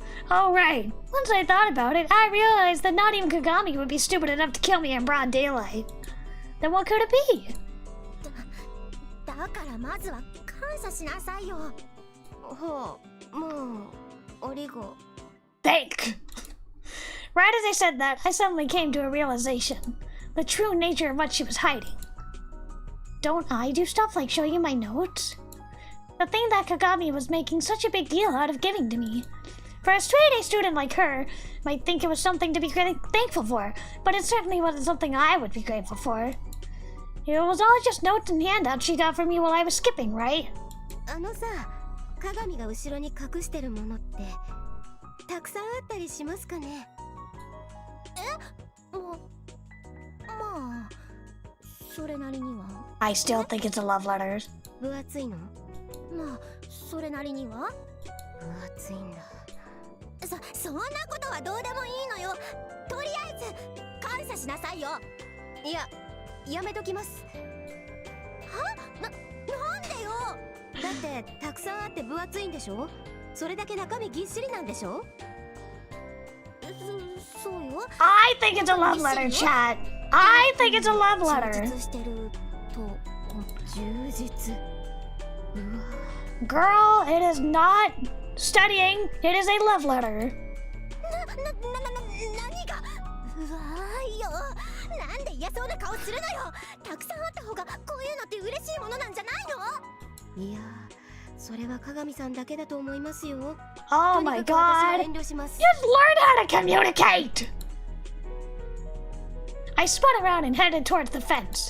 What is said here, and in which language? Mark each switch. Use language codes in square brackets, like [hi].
[en] Alright, once I thought about it, I realized that not even Kagami would be stupid enough to kill me in broad daylight. Then what could it be? [ja] だからまずは感謝しなさいよ。はあ、もう、ありが。 [en] Thank! Right as I said that, I suddenly came to a realization. The true nature of what she was hiding. Don't I do stuff like show you my notes? The thing that Kagami was making such a big deal out of giving to me. For a straight-A student like her, might think it was something to be thankful for, but it certainly wasn't something I would be grateful for. It was all just notes and handouts she got from me while I was skipping, right? [ja] さ、鏡が後ろに隠してるものってたくさんあったりしますかね。まあ、それなりには。 [en] I still think it's a love letter. [ja] 分厚いの？まあ、それなりには。分厚いんだ。そんなことはどうでもいいのよ。とりあえず感謝しなさいよ。いや、やめときます。は？なんでよ。だってたくさんあって分厚いんでしょ。それだけ中身ぎっしりなんでしょ。そうよ。 [en] I think it's a love letter, chat. I think it's a love letter. [ja] 充実してると充実。 [en] Girl, it is not studying. It is a love letter. [ja] 何が？うわーよ。なんで嫌そうな顔するのよ。たくさんあった方がこういうのって嬉しいものなんじゃないの？いや、それは鏡さんだけだと思いますよ。 [en] Oh my god. [ja] 遠慮します。 [en] Just learn how to communicate. I spun around and headed towards the fence.